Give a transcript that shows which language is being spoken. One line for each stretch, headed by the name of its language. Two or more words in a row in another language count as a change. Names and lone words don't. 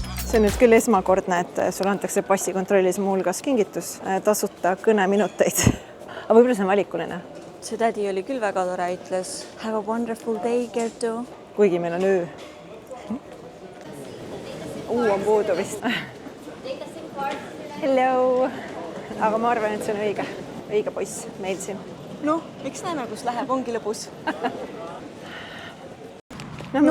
Estonian: See on nüüd küll esmakordne, et sulle antakse passikontrollis muuhulgas kingitus tasuta kõneminuteid. Aga võib-olla see on valikuline. See tädi oli küll väga tore, ütles
English: have a wonderful day,
Estonian: Kertu. Kuigi meil on öö. On puudu vist. Hello! Aga ma arvan, et see on õige poiss meil siin. Noh, eks näeme, kus läheb, ongi lõbus. No